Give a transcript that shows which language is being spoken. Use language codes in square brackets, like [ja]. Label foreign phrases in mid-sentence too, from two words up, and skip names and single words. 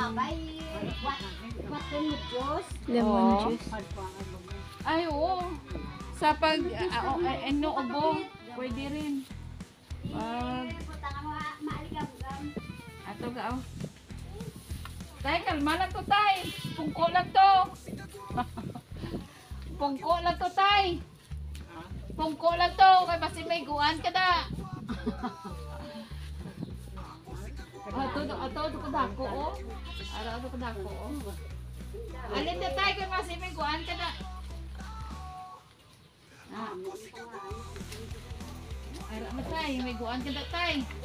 [en] Lemon juice. [tl] Ay, oo. Sa pag ano ubo, pwede rin. [hil] Ato ga, oh. Tay, kalma lang to, tay. Pungko lang to. Pungko lang to, tay. Pungko lang to. Kaya basi may guan ka na. Ato kadako, oh. Ato kadako, oh. Alin na, tay. Kaya basi may guan ka na. Ara na tay, may guan ka na tay.